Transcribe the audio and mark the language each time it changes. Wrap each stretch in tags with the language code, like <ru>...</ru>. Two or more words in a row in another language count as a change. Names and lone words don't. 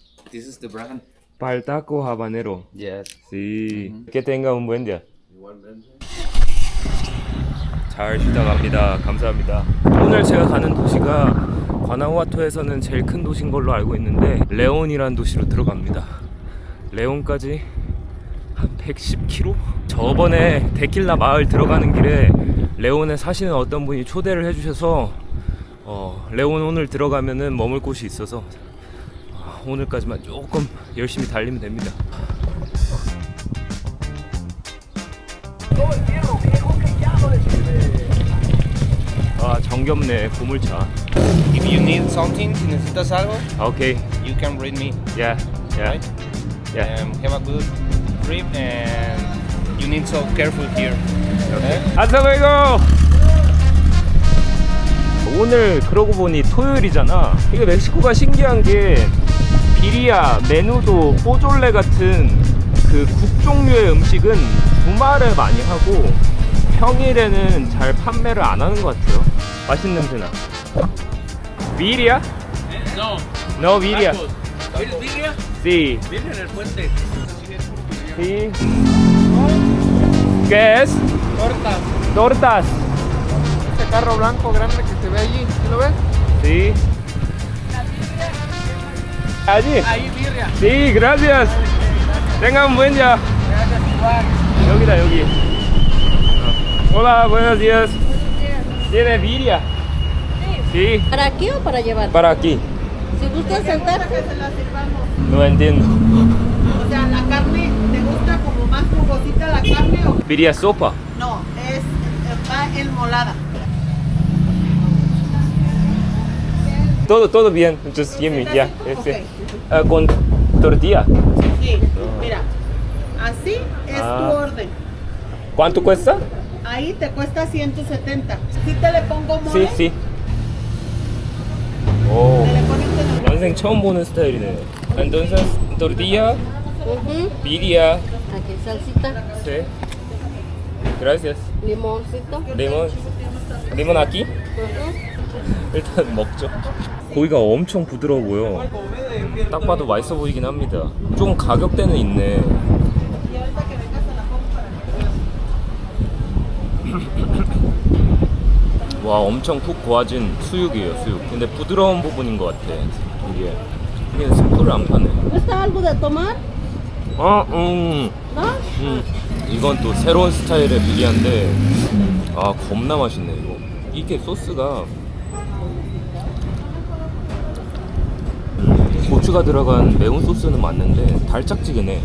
<en>This is the brand.</en> <es>Pal taco habanero.</es> <en>Yes.</en> <es>Sí. Que tenga un buen día. Igualmente.</es> <ko>잘 쉬다 갑니다. 감사합니다. 오늘 제가 가는 도시가 과나후아토에서는 제일 큰 도시인 걸로 알고 있는데 레온이라는 도시로 들어갑니다. 레온까지 한 110km? 저번에 데킬라 마을 들어가는 길에 레온에 사시는 어떤 분이 초대를 해주셔서 레온 오늘 들어가면은 머물 곳이 있어서 오늘까지만 조금 열심히 달리면 됩니다. 아 정겹네 보물차.</ko> <en>If you need something,</en> <es>si necesitas algo,</es> <en>오케이. you can read me. Yeah. Yeah. Right? Yeah. Have a good trip, and you need so careful here. Okay?</en> <ko>안녕하세요. 오늘 그러고 보니 토요일이잖아. 이게 멕시코가 신기한 게 비리야, 메누도, 포졸레 같은 그 국 종류의 음식은 주말에 많이 하고 평일에는 잘 판매를 안 하는 것 같아요. 맛있는 냄새나. 비리야?</ko> <es>No. No 비리야. ¿Birria? Sí. Birria en el puente. Sí. ¿Qué es? Tortas. Tortas. Este carro blanco grande que se ve allí, ¿sí lo ves? Sí. Allí. Ahí, birria. Sí, gracias. Tenga un buen día. Gracias, igual.</es> <ko>여기다 여기.</ko> <es>Hola, buenos días. ¿Tiene birria? Sí. ¿Para aquí o para llevar? Para aquí. Si gusta sentar. Que se la sirvamos. No entiendo. O sea, la carne, ¿te gusta como más jugosita la carne o Birria sopa. no? Va enmolada. Todo bien.</es> <en>Just give me. Ya. Ok.</en> <es>Con tortilla. Sí, mira. Así es Ah. tu orden. ¿Cuánto cuesta? Ahí te cuesta 170. Si te le pongo Sí, mole, sí. 오. te le pones con el</es> <ko>인생 처음 보는 스타일이네.</ko> <es>Entonces, tortilla, Ujú. birria. Aquí salsita, Sí. Gracias. limoncito. 리몬 aquí? Ujú.</es> <ko>일단 먹죠. 고기가 엄청 부드러워 보여. 딱 봐도 맛있어 보이긴 합니다. 좀 가격대는 있네. 와, 엄청 푹 고아진 수육이에요, 수육. 근데 부드러운 부분인 것 같아. 이게 스프를 안 파네.</ko> <es>¿Gusta algo de tomar?</es> <ko>어,</ko> <es>¿No?</es> <ko>이건 또 새로운 스타일의 비리안데 아 겁나 맛있네 이거. 이게 소스가 고추가 들어간 매운 소스는 맞는데 달짝지근해.</ko>